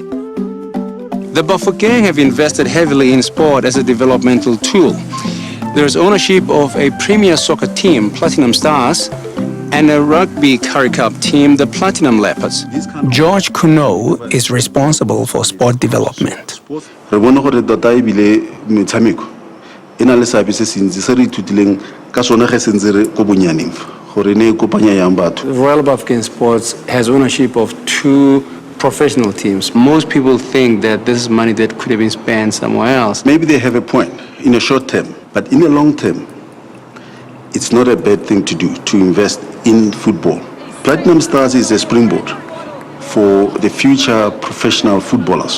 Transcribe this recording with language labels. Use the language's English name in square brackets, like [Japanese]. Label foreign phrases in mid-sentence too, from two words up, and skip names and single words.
[English] The BAFOKENG have invested heavily in sport as a developmental tool. There's ownership of a premier soccer team, Platinum Stars, and a rugby Currie Cup team, the Platinum Leopards. George Kuno is responsible for sport development. [Tswana] Re bone gore tota e bile metshameko e na le seabe se sentsi se re ithutileng ka sona ge sentse re ko bonyaneng gore ne e kopanya yang batho. [English] Royal BAFOKENG Sports has ownership of 2 professional teams. Most people think that this is money that could have been spent somewhere else. Maybe they have a point in a short term, but in the long term, it's not a bad thing to do, to invest in football. Platinum Stars is a springboard for the future professional footballers.